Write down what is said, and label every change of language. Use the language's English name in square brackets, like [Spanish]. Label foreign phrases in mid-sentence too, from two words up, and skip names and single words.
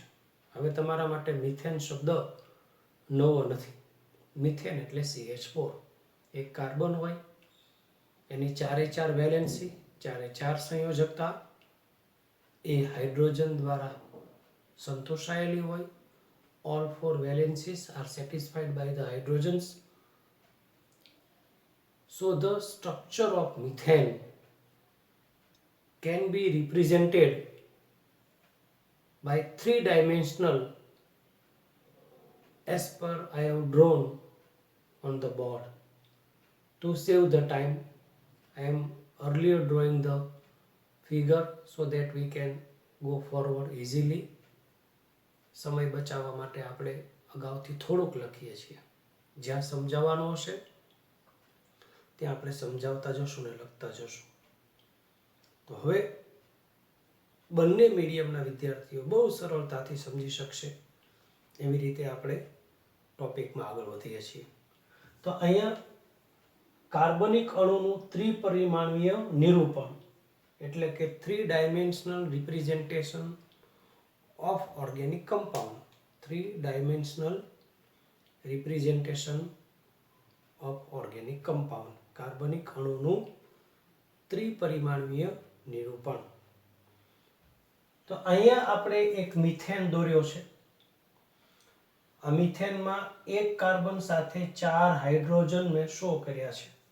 [Gujarati] હવે તમારા માટે મિથેન શબ્દ નવો નથી. મિથેન એટલે CH4. એક કાર્બન હોય, એની 4 વેલેન્સી, 4 સંયોજકતા, એ હાઇડ્રોજન દ્વારા સંતોષાયેલી હોય. [English] All 4 valencies are satisfied by the hydrogens. So the structure of methane can be represented by 3 dimensional as per I have drawn on the board. To save the time, I am earlier drawing the figure so that we can go forward easily. [Gujarati] સમય બચાવવા માટે આપણે અગાઉથી થોડુંક લખીએ છીએ. જ્યાં સમજાવવાનું હશે ત્યાં આપણે સમજાવતા જશું ને લખતા જશું. તો હવે બંને મીડિયમના વિદ્યાર્થીઓ બહુ સરળતાથી સમજી શકશે એવી રીતે આપણે ટોપિકમાં આગળ વધીએ છીએ. તો અહીંયા કાર્બનિક અણુનું ત્રિપરિમાણીય નિરૂપણ એટલે કે 3 [English] dimensional representation of organic compound. 3 dimensional representation of organic compound. [Gujarati] કાર્બનિક અણુનું ત્રિપરિમાણીય નિરૂપણ. તો અહીંયા આપણે એક મિથેન દોર્યો છે. આ મિથેનમાં એક કાર્બન સાથે 4 હાઇડ્રોજન મેં શો કર્યા છે.